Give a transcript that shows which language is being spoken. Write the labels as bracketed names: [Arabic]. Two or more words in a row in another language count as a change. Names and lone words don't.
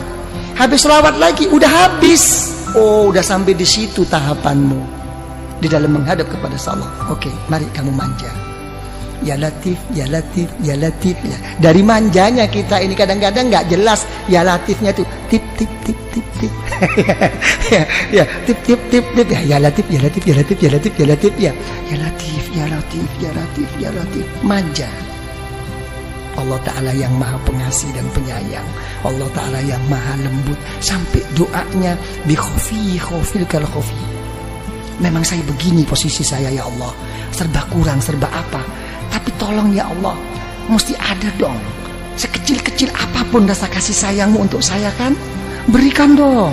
[Indonesian] Habis sholawat lagi, udah habis. Oh, udah sampai di situ tahapanmu di dalam menghadap kepada Allah. Oke, mari kamu manja. [Arabic] يا لطيف، يا لطيف، يا لطيف يا. [Indonesian] Dari manjanya kita ini kadang-kadang nggak jelas ya Latifnya tuh tip tip tip tip tip. [Arabic] ya tip tip tip tip يا لطيف، يا لطيف، يا لطيف، يا لطيف، يا لطيف يا. يا لطيف، يا لطيف، يا لطيف، يا لطيف. [Indonesian] Manja. Allah Ta'ala yang maha pengasih dan penyayang. Allah Ta'ala yang maha lembut. Sampai doanya [Arabic] بخفي كالخفي. [Indonesian] Memang saya begini posisi saya [Arabic] يا الله, [Indonesian] serba kurang, serba apa. Tapi tolong [Arabic] يا الله, [Indonesian] mesti ada dong sekecil sekecil-kecil apapun rasa kasih sayangmu untuk saya kan, berikan dong.